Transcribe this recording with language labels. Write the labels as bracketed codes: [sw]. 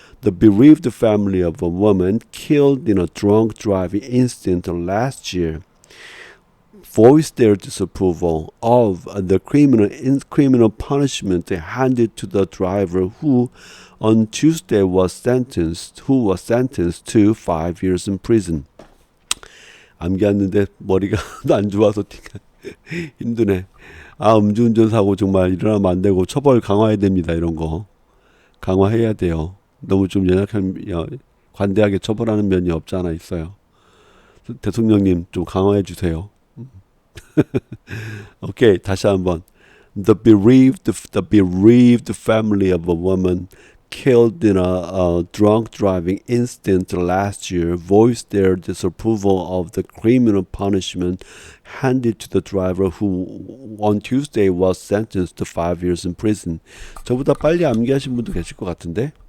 [en] The bereaved family of a woman killed in a drunk driving incident last year voiced their disapproval of the criminal punishment handed to the driver who on Tuesday was sentenced to 5 years in prison. [ko] 암기 왔는데 머리가 안 좋아서 힘드네. 음주운전 사고 정말 일어나면 안 되고 처벌 강화해야 됩니다. 이런 거 강화해야 돼요. 너무 좀 관대하게 처벌하는 면이 없지 않아 있어요. 대통령님 좀 강화해 주세요. 오케이, 다시 한번. [en] The bereaved family of a woman killed in a drunk driving incident last year voiced their disapproval of the criminal punishment handed to the driver who on Tuesday was sentenced to 5 years in prison. [ko] 저보다 빨리 암기하신 분도 계실 것 같은데.